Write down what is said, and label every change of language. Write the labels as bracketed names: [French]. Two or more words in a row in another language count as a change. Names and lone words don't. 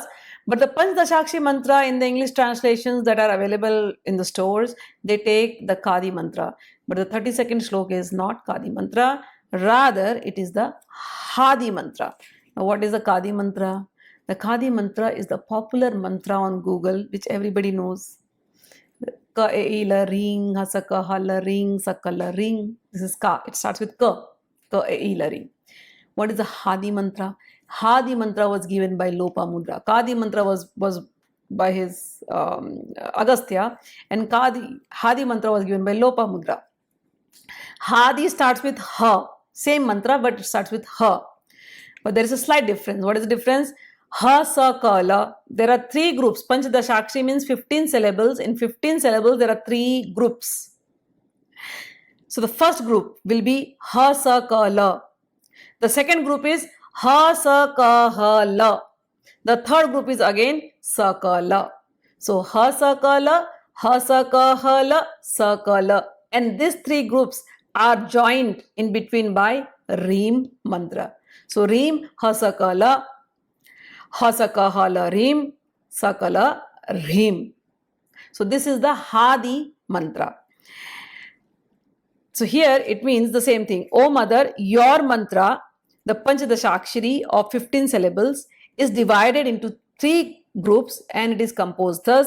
[English] But the Panchadashakshari mantra in the English translations that are available in the stores, they take the Kadi mantra. But the 32nd shloka is not Kadi mantra, rather it is the Hadi mantra. Now what is the Kadi mantra? The Kadi Mantra is the popular mantra on Google, which everybody knows. [Sanskrit] Ka e la ring, hasaka hala ring, sakala ring. [English] This is ka. It starts with ka. [Sanskrit] Ka e la ring. [English] What is the Hadi Mantra? Hadi Mantra was given by Lopamudra. Kadi Mantra was by his Agastya, and Hadi Mantra was given by Lopamudra. Hadi starts with ha. Same mantra, but it starts with ha. But there is a slight difference. What is the difference? [Sanskrit] Ha, sa, ka, la. [English] There are three groups. Panchadashakshi means 15 syllables. In 15 syllables, there are three groups. So the first group will be [Sanskrit] ha, sa, ka, la. [English] The second group is [Sanskrit] ha, sa, ka, ha, la. [English] The third group is again [Sanskrit] sa, ka, la. So ha, sa, ka, la, ha, sa, ka, ha, la, sa, ka, la. [English] And these three groups are joined in between by Reem mantra. So Reem, [Sanskrit] ha, sa, ka, la, ha, sa, ka, ha, la, Reem, sa, ka, la, Reem. [English] So this is the Hadi mantra. So here it means the same thing. O mother, your mantra, the Panchadashakshari of 15 syllables, is divided into three groups and it is composed thus.